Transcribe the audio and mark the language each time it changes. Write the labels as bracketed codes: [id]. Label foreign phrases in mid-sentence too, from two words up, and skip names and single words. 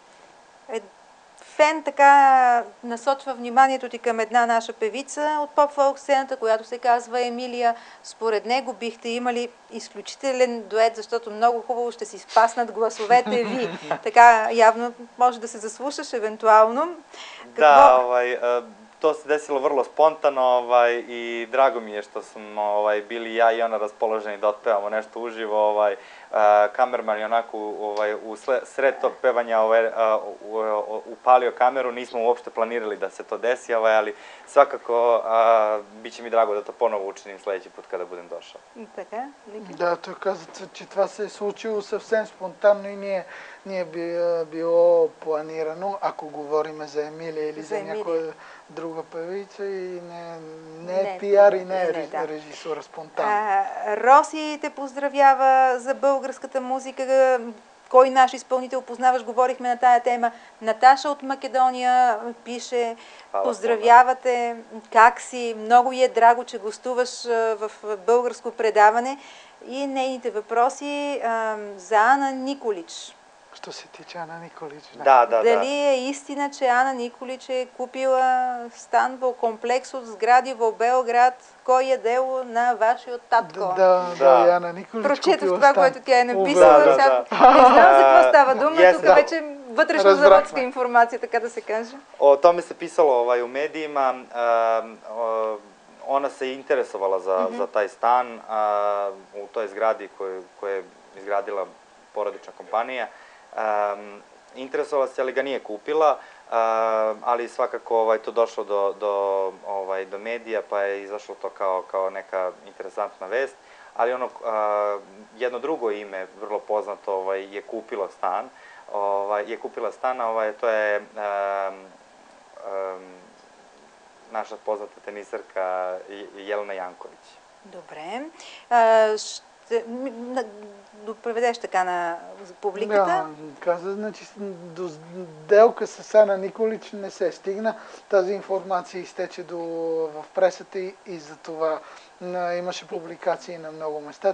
[bg] Фен така насочва вниманието ти към една наша певица от поп-фолк сцената, която се казва Емилия. Според него бихте имали изключителен дует, защото много хубаво ще си спаснат гласовете ви. Така явно може да се заслушаш евентуално. [sr] Da, to se desilo vrlo spontano i drago mi je što smo bili ja i ona raspoloženi da otpevamo nešto uživo. Kamerman je onako u sred tog pevanja upalio kameru, nismo uopšte planirali da se to desi, ali svakako bit će mi drago da to ponovo učinim sledeći put kada budem došao. [bg] Така, Да, той каза, че това се е случило съвсем спонтанно и не е било планирано, ако говорим за Емилия или за някоя друга певица и не е пиар и не е режисура спонтанно. Роси те поздравява за българската музика. Кой наш изпълнител познаваш? Говорихме на тая тема. Наташа от Македония пише, поздравявате, как си? Много е драго, че гостуваш в българско предаване. И нейните въпроси за Ана Николич. [sr] Što se tiče Ана Николич. Da. [bg] Дали е истина, че Ана Николич е купила стан во комплекс от сгради во Белград, кой е дело на вашиот татко? Да, и Ана Николич Прочетох купила това, стан. което тя е написала. Да. Сега не знам за какво става дума, Yes, тук да. вече вътрешно-заводска информация, така да се каже. [sr] O tome se pisalo u medijima. Ona se interesovala za taj stan u toj zgradi koju je izgradila porodična kompanija. Interesovala se, ali ga nije kupila, ali svakako to došlo do medija, pa je izašlo to kao neka interesantna vest. Ali jedno drugo ime, vrlo poznato, je kupilo stan. To je naša poznata tenisarka Jelena Janković. [bg] Добре. Ще допреведеш така на публиката? Да, каза, значи до сделка с Ана Николич не се стигна. Тази информация изтече в пресата и за това имаше публикации на много места.